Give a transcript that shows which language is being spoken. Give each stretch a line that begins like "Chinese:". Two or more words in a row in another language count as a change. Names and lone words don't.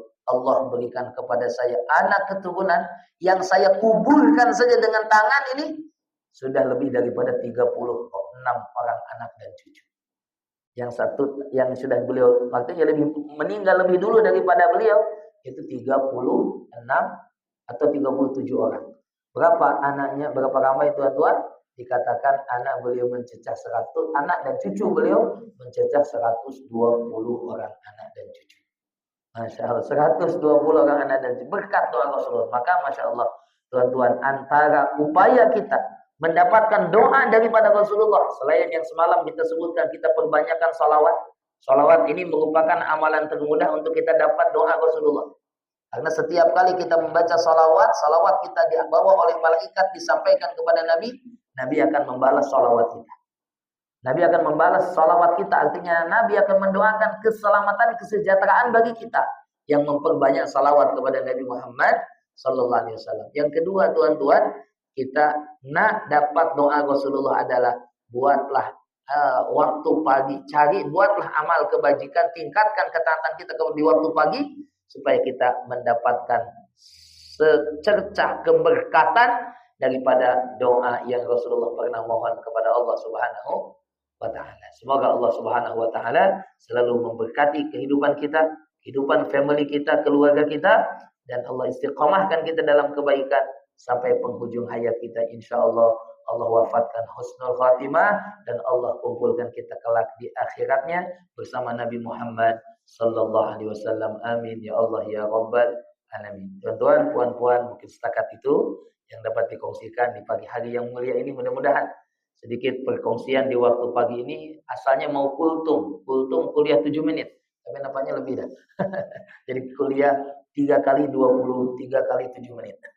Malay: Allah berikan kepada saya anak keturunan yang saya kuburkan saja dengan tangan ini sudah lebih daripada 36 orang anak dan cucu. Yang satu yang sudah beliau artinya lebih meninggal lebih dulu daripada beliau itu 36 atau 37 orang. Berapa anaknya? Berapa ramai tuan-tuan? Dikatakan anak beliau mencecah 100, anak dan cucu beliau mencecah 120 orang anak dan cucu.
Arabic: Masya Allah,
Malay: 120 orang anak dan cucu berkat doa Rasulullah. Maka
Arabic: Masya Allah
Malay: tuan-tuan, antara upaya kita mendapatkan doa daripada Rasulullah, selain yang semalam kita sebutkan, kita perbanyakkan salawat. Salawat ini merupakan amalan termudah untuk kita dapat doa Rasulullah. Karena setiap kali kita membaca salawat, salawat kita dibawa oleh malaikat disampaikan kepada Nabi, Nabi akan membalas salawat kita. Nabi akan membalas salawat kita, artinya Nabi akan mendoakan keselamatan, kesejahteraan bagi kita yang memperbanyak salawat kepada Nabi Muhammad
Arabic: sallallahu alaihi wasallam.
Malay: Yang kedua tuan-tuan, kita nak dapat doa Rasulullah adalah buatlah waktu pagi, buatlah amal kebajikan, tingkatkan ketaatan kita di waktu pagi supaya kita mendapatkan secercah keberkatan daripada doa yang Rasulullah pernah mohon kepada Allah
Arabic: Subhanahu wa taala.
Malay: Semoga Allah
Arabic: Subhanahu wa taala
Malay: selalu memberkati kehidupan kita, kehidupan family kita, keluarga kita, dan Allah istiqomahkan kita dalam kebaikan sampai penghujung hayat kita, insyaallah. Allah wafatkan
Arabic: husnul khatimah
Malay: dan Allah kumpulkan kita kelak di akhiratnya bersama Nabi Muhammad
Arabic: sallallahu alaihi wasallam. Amin ya Allah ya rabbal alamin.
Malay: Tuan-tuan, puan-puan, mungkin setakat itu yang dapat dikongsikan di pagi hari yang mulia ini. Mudah-mudahan sedikit perkongsian di waktu pagi ini. Asalnya mau kultum kuliah 7 menit, tapi nampaknya lebih dah. Jadi kuliah 3 kali 23 kali 7 menit.